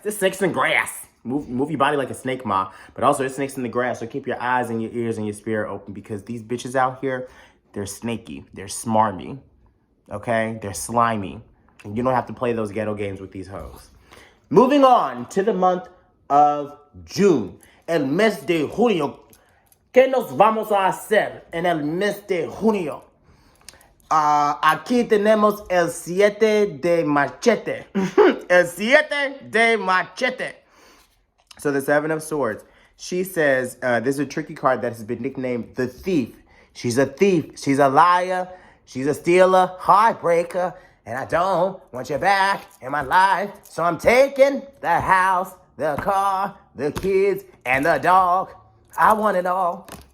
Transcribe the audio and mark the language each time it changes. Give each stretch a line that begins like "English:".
English: There's snakes in the grass. Move your body like a snake, ma. But also there's snakes in the grass. So keep your eyes and your ears and your spirit open because these bitches out here, they're snaky. They're smarmy. Okay? They're slimy. And you don't have to play those ghetto games with these hoes. Moving on to the month of June.
Spanish: El mes de junio. ¿Qué nos vamos a hacer en el mes de junio? Aquí tenemos el 7 de machete. El 7 de machete.
English: So the 7 of Swords. She says, this is a tricky card that has been nicknamed the Thief. She's a thief. She's a liar. She's a stealer, heartbreaker. And I don't want you back in my life. So I'm taking the house, the car, the kids, and the dog. I want it all.